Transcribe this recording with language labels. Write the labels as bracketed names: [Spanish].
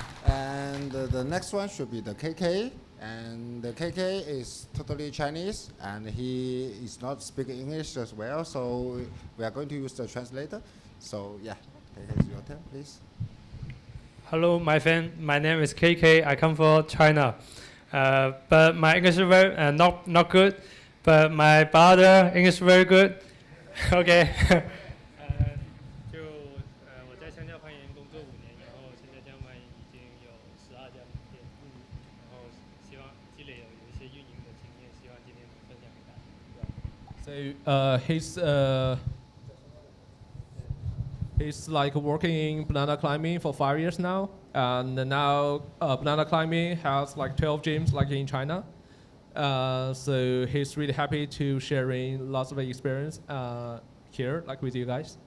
[English] And the next one should be the KK. And the KK is totally Chinese, and he is not speaking English as well, so we are going to use the translator. So yeah, KK, it's your turn, please. Hello, my friend. My name is KK. I come from China, but my English is very not good. But my brother English very good. Okay. [Chinese] 我在香蕉攀岩工作5年，然后现在江湾已经有12家门店，然后希望积累有一些运营的经验，希望今天能分享给大家。 [English] He's like working in banana climbing for 5 years now, and now banana climbing has like 12 gyms like in China. So he's really happy to sharing lots of experience here, like with you guys.